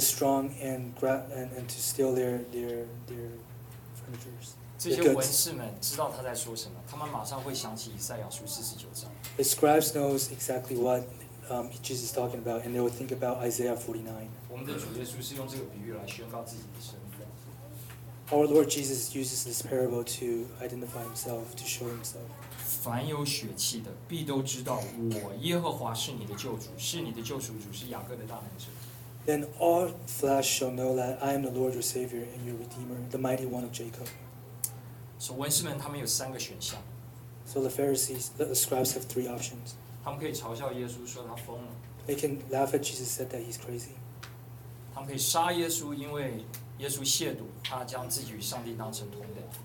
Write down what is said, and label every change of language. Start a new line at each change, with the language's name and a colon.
English: strong and grab and to steal their furniture
Chinese: 这些文士们知道他在说什么他们马上会想起以赛亚书四十九章
English: The scribes knows exactly what Jesus is talking about and they will think about Isaiah 49
Chinese: 我们的主耶稣是用这个比喻来宣告自己的身份
English: Our Lord Jesus uses this parable to identify himself, to show himself.
Chinese: 凡有血气的必都知道我耶和华是你的救主，是你的救赎主，是雅各的大能者。
English: Then all flesh shall know that I am the Lord your Savior and your Redeemer, the mighty one of Jacob. So
Chinese: 文士们他们有三个选项。
English: So the Pharisees, the scribes have three options.
Chinese: 他们可以嘲笑耶稣说他疯了。
English: They can laugh at Jesus said that he's crazy.
Chinese: 他们可以杀耶稣因为耶稣亵渎，他将自己与上帝当成同等。